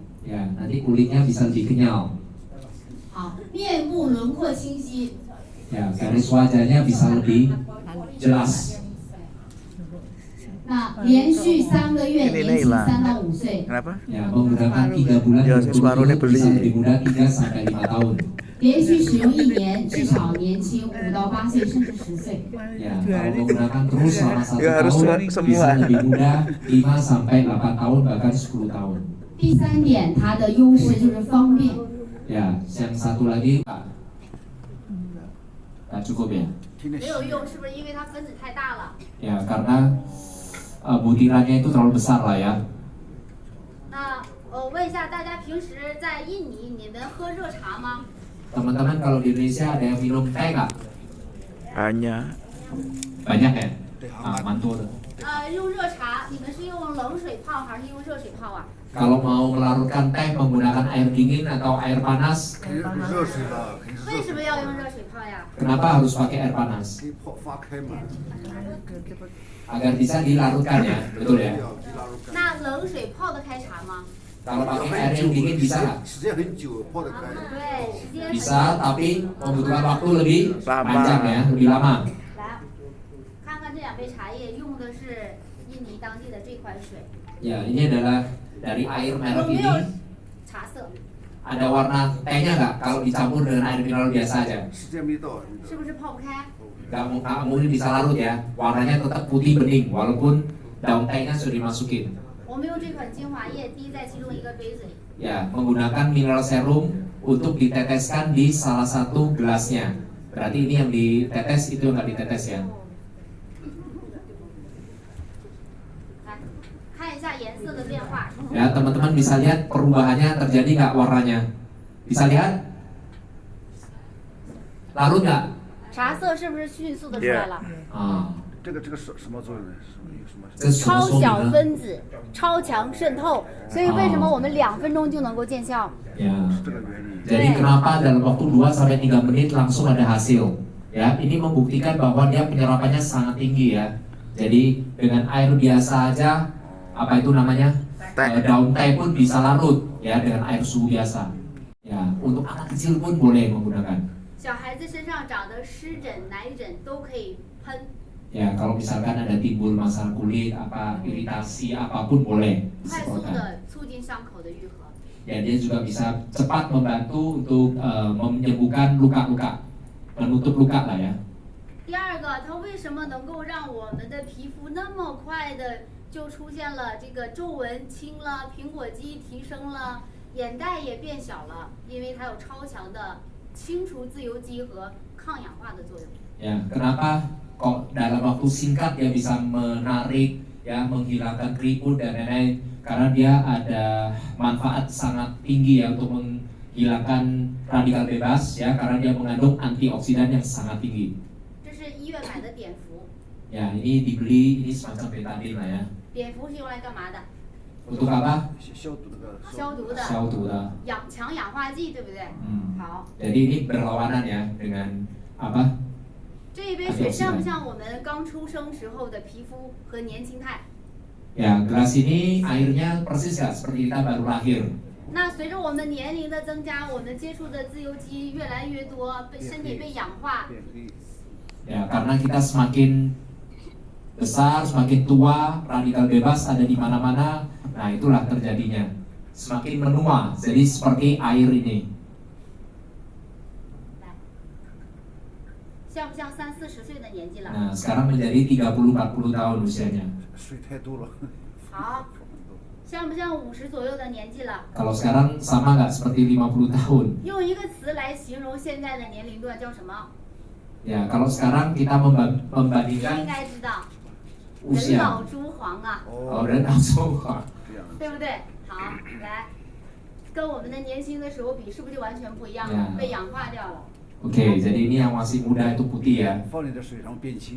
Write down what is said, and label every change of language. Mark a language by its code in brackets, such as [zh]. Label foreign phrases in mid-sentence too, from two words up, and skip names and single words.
[id] Ya, nanti kulitnya bisa lebih kenyal. [zh] 好，面部轮廓清晰。 [id] Ya, garis wajahnya bisa lebih jelas. [zh] 那连续3个月，年轻3到5岁。 [id] Ya, menggunakan 3 bulan berturut-turut bisa lebih muda 3 sampai 5 tahun. [zh] 连续使用1年，至少年轻5到8岁，甚至10岁。 [id] Ya, kalau menggunakan terus selama 1 tahun bisa lebih muda 5 sampai 8 tahun bahkan 10 tahun. [zh] 第3点，它的优势就是方便。 [id] Ya, yang satu lagi Pak cukup ya. [zh] 没有用，是不是因为它分子太大了？ [id] Ya, karena butirannya itu terlalu besar lah ya. [zh] 那我问一下大家，平时在印尼你们喝热茶吗？ [id] Teman-teman kalau di Indonesia ada yang minum teh nggak? Banyak ya? Mantul. [zh] 用热茶，你们是用冷水泡还是用热水泡啊？ [id] Kalau mau melarutkan teh menggunakan air dingin atau air panas, [zh] 为什么要用热水泡呀？ [id] kenapa harus pakai air panas? Agar bisa dilarutkan ya, betul ya? [zh] 那冷水泡得开茶吗？ [id] Kalau pakai air yang dingin bisa nggak? [zh] 对，时间 [id] Bisa, tapi membutuhkan waktu lebih panjang ya, lebih lama. [zh] 来，看看这2杯茶叶用的是印尼当地的这款水， [id] Ya, ini adalah dari air [zh] 有 [id] merek [zh] 没 [id] ini. [zh] 有茶色？ [id] Ada warna tehnya nggak kalau dicampur dengan air mineral biasa aja? [zh] 是不是泡不开？ [id] Nggak mungkin bisa larut ya. Warnanya tetap putih bening walaupun daun tehnya sudah dimasukin. [zh] 我们用这款精华液滴在其中一个杯子里。 [id] Ya, menggunakan mineral serum untuk diteteskan di salah satu gelasnya. Berarti ini yang ditetes, itu yang nggak ditetes ya. [zh] 来，看一下颜色的变化。 [id] Ya, teman-teman bisa lihat perubahannya terjadi nggak warnanya? Bisa lihat? Larut nggak? [zh] 茶色是不是迅速的出来了？ Ah, 这个什么作用呢？有什么？这是什么超小说明呢？分子，超强渗透，所以为什么我们2分钟就能够见效？ [id] Ya. [zh] 这个原理。 [id] Jadi kenapa dalam waktu 2 sampai 3 menit langsung ada hasil? Ya, ini membuktikan bahwa dia penyerapannya sangat tinggi ya. Jadi dengan air biasa aja, apa itu namanya? Daun teh pun bisa larut ya dengan air suhu biasa. Ya, untuk anak kecil pun boleh menggunakan. [zh] 小孩子身上长的湿疹、奶疹都可以喷， [id] Ya, kalau misalkan ada timbul masalah kulit, apa iritasi apapun boleh [zh] 快速 [id] disemprotkan. [zh] 的促进伤口的愈合。 [id] Ya, dia juga bisa cepat membantu untuk menyembuhkan luka-luka, menutup luka lah ya. [zh] 第二个，它为什么能够让我们的皮肤那么快的就出现了这个皱纹轻了，苹果肌提升了，眼袋也变小了？因为它有超强的清除自由基和抗氧化的作用。 [id] Ya, kenapa kok dalam waktu singkat dia bisa menarik, ya, menghilangkan keriput dan lain-lain? Karena dia ada manfaat sangat tinggi ya untuk menghilangkan radikal bebas ya, karena dia mengandung antioksidan yang sangat tinggi. [zh] 这是医院买的碘伏， [id] Ya, ini dibeli, ini semacam betadine lah ya. [zh] 碘伏是用来干嘛的？ [id] Untuk apa? [zh] 消毒那个。消毒的，消毒的。强氧化剂，对不对？ 好， [id] Jadi ini berlawanan ya dengan apa? [zh] 这一杯水像不像我们刚出生时候的皮肤和年轻态？ [id] Ya, gelas ini airnya persis ya seperti kita baru lahir. [zh] 那随着我们年龄的增加，我们接触的自由基越来越多，身体被氧化， [id] Ya, karena kita semakin besar, semakin tua, radikal bebas ada di mana-mana. Nah, itulah terjadinya. Semakin menua, jadi seperti air ini. [zh] 来，像不像30-40岁的年纪了？ [id] Nah, sekarang menjadi 30-40 tahun usianya. [zh] 水太多了。好，像不像50左右的年纪了？ [id] Kalau sekarang sama nggak seperti 50 tahun? [zh] 用一个词来形容现在的年龄段叫什么？ [id] Ya, kalau sekarang kita [zh] 你应 [id] membandingkan [zh] 该知道，人 [id] usia. [zh] 老珠黄啊， [id] Oh, dan langsung Pak. [zh] 这样。对不对？好，来，跟我们的年轻的时候比，是不是就完全不一样了？ Yeah. 被氧化掉了。 [id] Oke, jadi ini yang masih muda itu putih ya. [zh] 放你的水然后变轻，